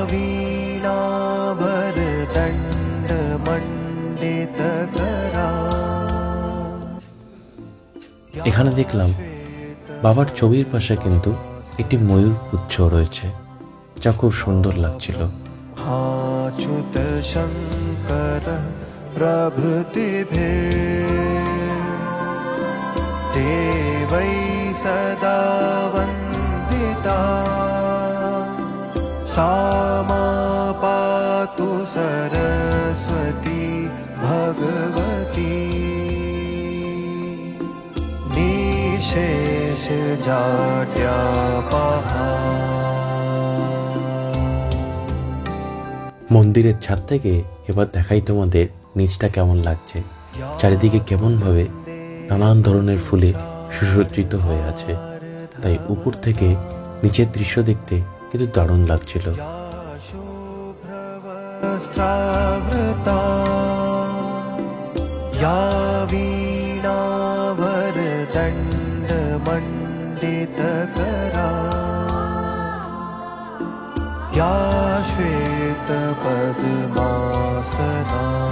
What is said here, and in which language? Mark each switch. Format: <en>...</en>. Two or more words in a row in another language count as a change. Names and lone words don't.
<bn>এখানে দেখলাম বাবার ছবির পাশে কিন্তু একটি ময়ূর পুচ্ছ রয়েছে, যা খুব সুন্দর লাগছিল।</bn> <sa>अच्युत शंकर प्रभृति देवै सदा वंदिता सा मा पातु सरस्वती भगवती निशेष जाड्यापहा।</sa> <bn>মন্দিরের ছাদ থেকে এবার দেখাই তোমাদের নিচটা কেমন লাগছে। চারিদিকে কেমনভাবে নানান ধরনের ফুলে সুসজ্জিত হয়ে আছে, তাই উপর থেকে নিচের দৃশ্য দেখতে কিন্তু দারুণ লাগছিল।</bn> <sa>या श्वेत पद्मासना</sa>